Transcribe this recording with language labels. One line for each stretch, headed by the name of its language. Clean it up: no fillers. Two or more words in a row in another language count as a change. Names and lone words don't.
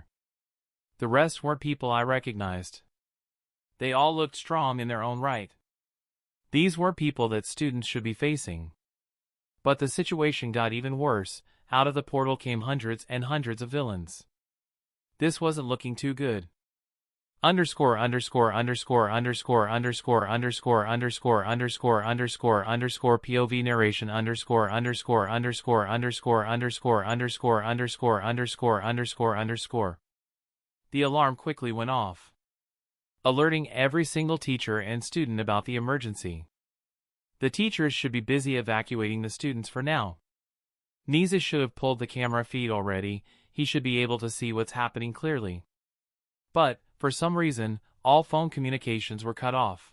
English: The rest weren't people I recognized. They all looked strong in their own right. These were people that students should be facing. But the situation got even worse. Out of the portal came hundreds and hundreds of villains. This wasn't looking too good. Underscore underscore underscore underscore underscore underscore underscore underscore underscore underscore POV narration underscore underscore underscore underscore underscore underscore underscore underscore underscore underscore. The alarm quickly went off, alerting every single teacher and student about the emergency. The teachers should be busy evacuating the students for now. Nisa should have pulled the camera feed already. He should be able to see what's happening clearly. But, for some reason, all phone communications were cut off.